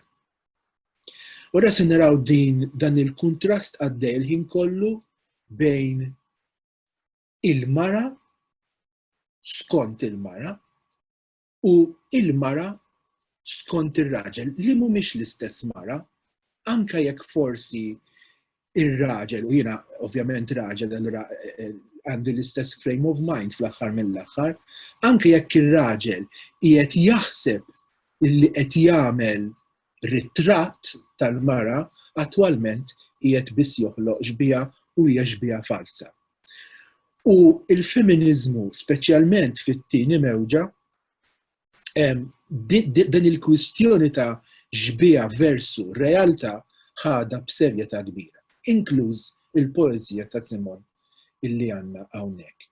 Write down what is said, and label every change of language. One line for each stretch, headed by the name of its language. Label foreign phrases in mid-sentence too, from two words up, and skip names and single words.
Maltese: Ora se naraw dan il-kuntrast għaddej il-ħin kollu bejn il-mara skont il-mara u il-mara skont ir-raġel li mhumiex l-istess mara, anke jekk forsi ir-raġel, u jiena ovvjament raġel allura għandu l-istess
English: frame of mind
Maltese: fl-aħħar mill-aħħar, anke jekk ir-raġel qiegħed jaħseb illi qed jagħmel ritratt tal-mara, attwalment qiegħed biss joħloq xbija u hija xbija falsa. U il-feminiżmu, speċjalment fit-tieni mewġa, din il-kwistjoni ta' xbija versu realtà ħada b'serjetà kbira, inkluż il-poeżija ta' Simone illi għandna hawnhekk.